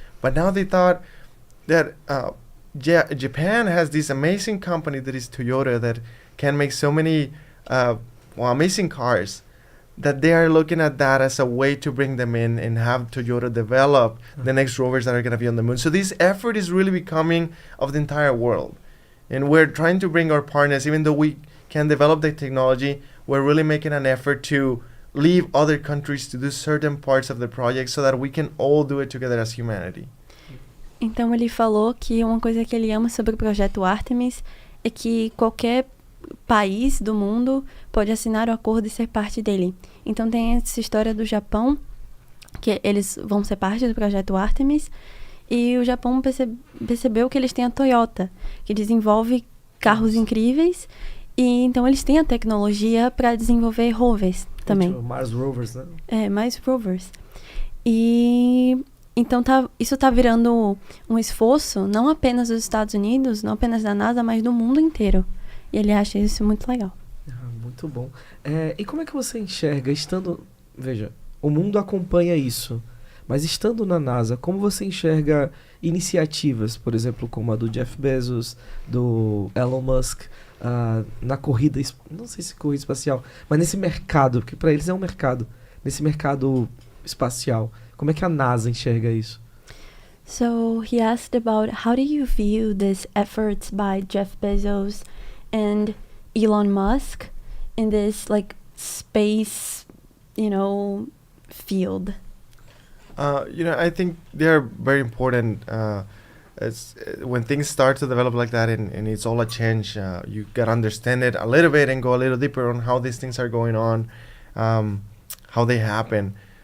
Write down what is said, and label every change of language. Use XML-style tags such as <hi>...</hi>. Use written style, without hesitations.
<en>But now they thought that Japan has this amazing company that is Toyota that can make so many amazing cars, that they are looking at that as a way to bring them in and have Toyota develop the next rovers that are going to be on the moon. So this effort is really becoming of the entire world. And we're trying to bring our partners, even though we can develop the technology, we're really making an effort to leave other countries to do certain parts of the project so that we can all do it together as humanity.</en> <pt>Então ele falou que uma coisa que ele ama sobre o projeto Artemis é que qualquer país do mundo pode assinar o acordo e ser parte dele. Então tem essa história do Japão, que eles vão ser parte do projeto Artemis, e o Japão percebeu que eles têm a Toyota, que desenvolve carros incríveis, e então eles têm a tecnologia para desenvolver rovers também. Tipo, Mars Rovers, né? Mais rovers. E então isso tá virando um esforço, não apenas dos Estados Unidos, não apenas da NASA, mas do mundo inteiro. E ele acha isso muito legal. Muito bom. E como é que você enxerga, estando... Veja, o mundo acompanha isso, mas estando na NASA, como você enxerga iniciativas, por exemplo, como a do Jeff Bezos, do Elon Musk, na corrida, não sei se corrida espacial, mas nesse mercado, que para eles é um mercado, nesse mercado espacial, como é que a NASA enxerga isso?</pt> <en>So he asked about how do you view these efforts by Jeff Bezos and Elon Musk in this like space, field? I think they're very important. When things start to develop like that, and it's all a change, you gotta understand it a little bit and go a little deeper on how these things are going on, how they happen.</en>